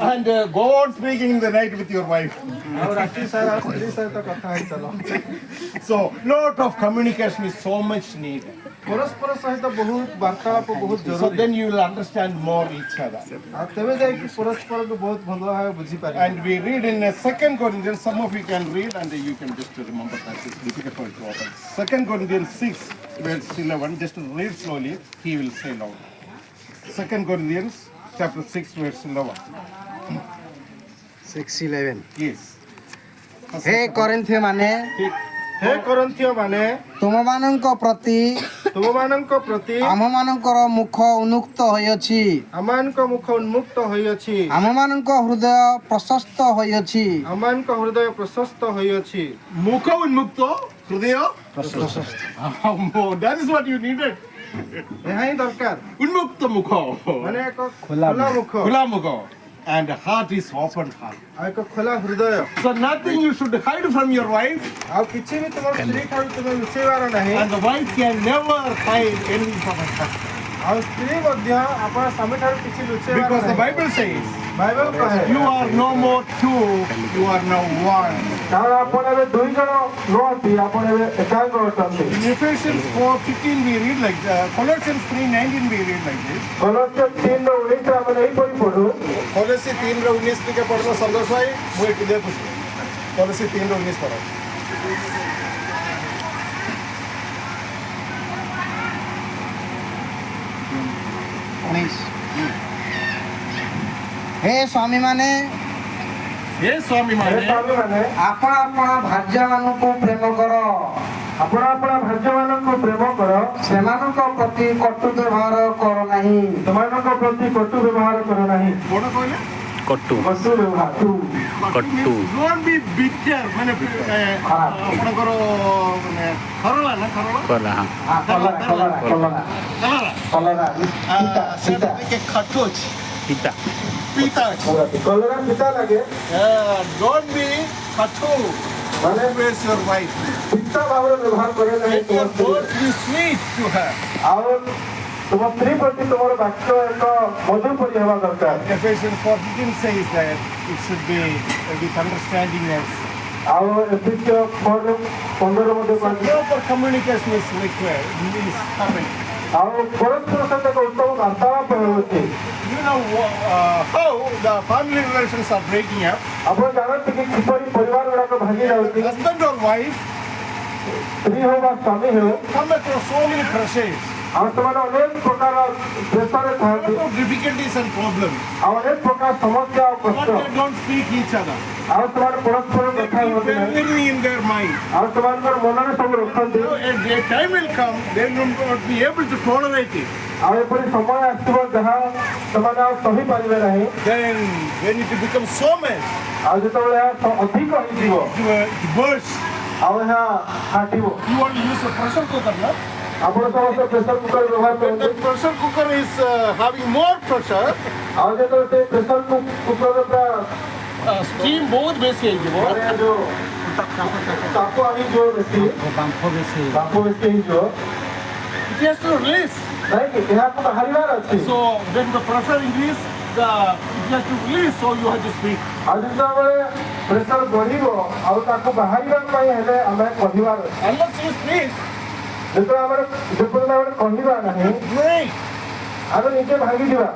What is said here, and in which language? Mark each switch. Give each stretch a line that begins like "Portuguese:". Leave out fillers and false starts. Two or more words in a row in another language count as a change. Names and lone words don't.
English: and go on speaking in the night with your wife.
Odia: ଆଉ ରାତି ସାରା ସ୍ତ୍ରୀ ସହିତ କଥା ହେଇ ଚାଲ
English: So, lot of communication is so much needed.
Odia: ପରସ୍ପର ସହିତ ବହୁତ ବାର୍ତ୍ତାଳାପ ବହୁତ
English: So
Odia: ଜରୁରୀ
English: then you will understand more each other.
Odia: ଆଉ ତେବେ ଯାଇକି ପରସ୍ପରକୁ ବହୁତ ଭଲ ଭାବେ ବୁଝିପାରିବେ
English: And we read in 2 Corinthians, some of you can read and you can just remember that it's difficult to open. 2 Corinthians 6, verse 11, just read slowly, he will say loud. 2 Corinthians chapter 6, verse 11. 6:11 Yes.
Odia: ହେ କରିନ୍ଥୀୟ ମାନେ ହେ କରନ୍ଥୀୟ ମାନେ ତୁମମାନଙ୍କ ପ୍ରତି ତୁମମାନଙ୍କ ପ୍ରତି ଆମମାନଙ୍କର ମୁଖ ଉନ୍ମୁକ୍ତ ହୋଇଅଛି ଆମମାନଙ୍କ ମୁଖ ଉନ୍ମୁକ୍ତ ହୋଇଅଛି ଆମମାନଙ୍କ ହୃଦୟ ପ୍ରଶସ୍ତ ହୋଇଅଛି ଆମମାନଙ୍କ ହୃଦୟ ପ୍ରଶସ୍ତ ହୋଇଅଛି ମୁଖ ଉନ୍ମୁକ୍ତ, ହୃଦୟ.
English: That is what you needed.
Odia: ଏହା ହିଁ ଦରକାର ଉନ୍ମୁକ୍ତ ମୁଖ. ମାନେ ଏକ ଖୋଲା ମୁଖ ଖୋଲା ମୁଖ.
English: And heart is open heart.
Odia: ଆଉ ଏକ ଖୋଲା ହୃଦୟ
English: So nothing you should hide from your wife,
Odia: ଆଉ କିଛି ବି ତୁମ ସ୍ତ୍ରୀ ଠାରୁ ତୁମେ ଲୁଚେଇବାର ନାହିଁ
English: and the wife can never hide anything from her husband.
Odia: ଆଉ ସ୍ତ୍ରୀ ମଧ୍ୟ ଆପଣ ସ୍ୱାମୀଠାରୁ କିଛି ଲୁଚେଇବା
English: Because the
Odia: ନାହିଁ।
English: Bible says,
Odia: ବାଇବେଲ କହେ
English: you are no more two, you are now one.
Odia: କାରଣ ଆପଣ ଏବେ ଦୁଇ ଜଣ ନୁହନ୍ତି, ଆପଣ ଏବେ ଏକାଙ୍ଗ ଅଟନ୍ତି।
English: In Ephesians 4:15 we read like Colossians 3:19 we read like this.
Odia: କଲୋସ୍ୟ 3:19 ଆମେ ଏହିପରି ପଢୁ। Colossians 3:19 ଟିକେ ପଢିବ ସନ୍ତୋଷ ଭାଇ, ମୁଁ ଏଠି ଦେଖୁଛି। Colossians 3:19 ପଢ। ହେ ସ୍ୱାମୀମାନେ ହେ ସ୍ୱାମୀ ହେ माने ସ୍ୱାମୀମାନେ ଆପଣ ଆପଣ ଭାର୍ଯ୍ୟମାନଙ୍କୁ ପ୍ରେମ କର, ଆପଣ ଆପଣ ଭାର୍ଯ୍ୟମାନଙ୍କୁ ପ୍ରେମ କର, ସେମାନଙ୍କ ପ୍ରତି କଟୁ ବ୍ୟବହାର କର ନାହିଁ। ସେମାନଙ୍କ ପ୍ରତି କଟୁ ବ୍ୟବହାର କର ନାହିଁ। कोण କହିଲେ? କଟୁ କଟୁ ବ୍ୟବହାର କଟୁ
English: Don't be bitter
Odia: ମାନେ ଆପଣଙ୍କର ମାନେ ଖରଳା ନା ଖରଳା? କଲା ହଁ କଲରା କଲରା କଲରା ଖରଳା। କଲରା ସେଟା ଟିକେ ଖଟୁ ଅଛି। ପିତା ପିତା ଅଛି। କଲରା ପିତା ଲାଗେ,
English: Don't be ଖଟୁ।
Odia: ମାନେ
English: Always your wife.
Odia: ପିତା ଭାବରେ ବ୍ୟବହାର କରେ ନାହିଁ
English: Let
Odia: ତୁମ
English: your
Odia: ସ୍ତ୍ରୀ।
English: words be sweet to her.
Odia: ଆଉ ତୁମ ସ୍ତ୍ରୀ ପ୍ରତି ତୁମର ବାକ୍ୟ ଏକ ମଧୁ ପରି ହେବା ଦରକାର।
English: Ephesians 4:15 says that it should be with understandingness.
Odia: ଆଉ ଏଫିସିୟ 4:15 ମଧ୍ୟ
English: So
Odia: କହିଛି
English: proper communication is required. Is happening.
Odia: ଆଉ ପରସ୍ପର ସହିତ ଏକ ଉତ୍ତମ ବାର୍ତ୍ତାଳାପ ହେଉଛି।
English: You know how the family relations are breaking up.
Odia: ଆପଣ ଜାଣନ୍ତି କି କିପରି ପରିବାର ଗୁଡାକ ଭାଙ୍ଗି ଯାଉଛି।
English: Husband or wife
Odia: ସ୍ତ୍ରୀ ହେଉ ବା ସ୍ୱାମୀ ହେଉ,
English: come across so many pressures,
Odia: ଆଉ ସେମାନେ ଅନେକ ପ୍ରକାର ପ୍ରେସରରେ
English: lot
Odia: ଥାନ୍ତି,
English: of difficulties and problems,
Odia: ଆଉ ଅନେକ ପ୍ରକାର ସମସ୍ୟା ଆଉ
English: but
Odia: କଷ୍ଟ,
English: they don't speak each other.
Odia: ଆଉ ସେମାନେ ପରସ୍ପର
English: They
Odia: କଥା
English: keep
Odia: ହୁଅନ୍ତି ନାହିଁ,
English: everything in their mind.
Odia: ଆଉ ସେମାନଙ୍କର ମନରେ ସବୁ ରଖନ୍ତି।
English: So a time will come, they will not be able to tolerate it.
Odia: ଆଉ ଏପରି ସମୟ ଆସିବ ଯାହା ସେମାନେ ଆଉ ସହିପାରିବେ ନାହିଁ।
English: Then when it becomes so much,
Odia: ଆଉ ଯେତେବେଳେ ଏହା ଅଧିକ ହେଇଯିବ,
English: it bursts.
Odia: ଆଉ ଏହା ଫାଟିବ।
English: You want to use a pressure cooker, no?
Odia: ଆପଣ ସମସ୍ତେ ପ୍ରେସର କୁକର ବ୍ୟବହାର
English: When
Odia: କରନ୍ତି।
English: the pressure cooker is having more pressure,
Odia: ଆଉ ଯେତେବେଳେ ସେ ପ୍ରେସର କୁକର ପୁରା steam ବହୁତ ବେଶୀ ହେଇଯିବ. ମାନେ ଯୋଉ ତାପ ହେଇଯିବ ବେଶୀ, ବାମ୍ଫ ବେଶୀ ହେଇଯିବ,
English: It has to release.
Odia: ନାଇଁ କି ଏହାକୁ ବାହାରିବାର ଅଛି।
English: So when the pressure increase, it has to release. So you have to speak.
Odia: ଆଉ ଯେତେବେଳେ ପ୍ରେସର ବଢିବ ଆଉ ତାକୁ ବାହାରିବା ପାଇଁ ହେଲେ ଆମେ କହିବାର ଅଛି।
English: Unless you speak,
Odia: ଯେତେବେଳେ ଆମେ ଯେପର୍ଯ୍ୟନ୍ତ ଆମେ କହିବା ନାହିଁ,
English: break.
Odia: ଆମେ ନିଜେ ଭାଙ୍ଗିଯିବା।